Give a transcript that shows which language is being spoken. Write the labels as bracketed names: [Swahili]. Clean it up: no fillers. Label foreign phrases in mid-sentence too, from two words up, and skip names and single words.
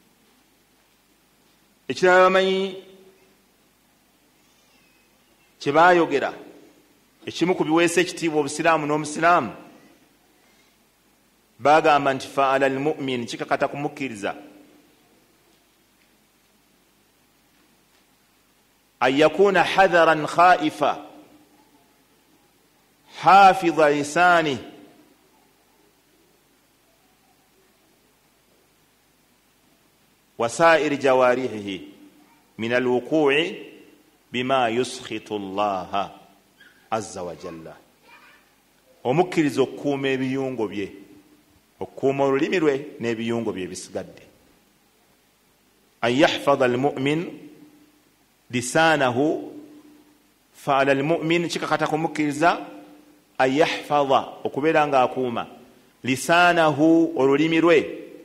[Ganda] Ekirala bamanyi kye baayogera, ekimu ku biweesa ekitiibwa obusiraamu n'omusiraamu, bagamba nti [Arabic] فعلى المؤمن, [Ganda] kikakata kumukkiriza, [Arabic] أن يكون حذرا خائفا حافظا لسانه وسائر جوارحه من الوقوع بما يسخط الله عز وجل. [Ganda] Omukkiriza okukuuma ebiyungo bye, okukuuma olulimi lwe n'ebiyungo bye bisigadde. [Arabic] أن يحفظ المؤمن لسانه، فعلى المؤمن [Ganda] kikakata kumukkiriza [Arabic] أن يحفظ, [Ganda] okubeera nga akuuma [Arabic] lisanahu, [Ganda] olulimi lwe,